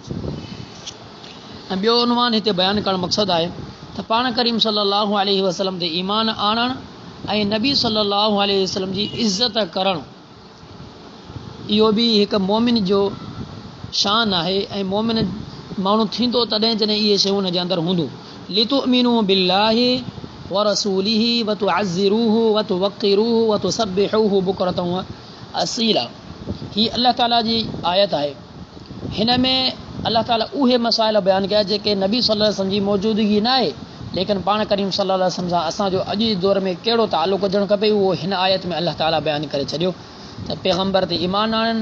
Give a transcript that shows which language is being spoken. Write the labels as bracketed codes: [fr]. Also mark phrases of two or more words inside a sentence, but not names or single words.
[sd] ऐं ॿियो उनवान हिते बयानु करणु मक़सदु आहे त पाण करीम [ar] صلى الله عليه وسلم [sd] ते ईमान आणणु ऐं नबी [ar] صلى الله عليه وسلم [sd] जी इज़्ज़त करणु, इहो बि हिकु मोमिन जो शान आहे। ऐं मोमिन माण्हू थींदो तॾहिं जॾहिं इहे शयूं हुन जे अंदरि हूंदियूं। [ar] لتؤمنوا بالله ورسوله وتعزروه وتوقروه وتسبحوه بكرة وأصيلا. [sd] ही अल्लाह ताला जी आयत आहे। हिन में अल्लाह ताला उहे मसाइल बयानु कया जेके नबी [ar] صلى الله عليه وسلم [sd] जी मौजूदगी न आहे, लेकिन पाण करीम [ar] صلى الله عليه وسلم [sd] सां असांजो अॼु जे दौर में कहिड़ो ताल्लुक़ हुजणु खपे, उहो हिन आयत में अल्लाह ताला बयानु करे छॾियो त पैगम्बर ते ईमान आणनि।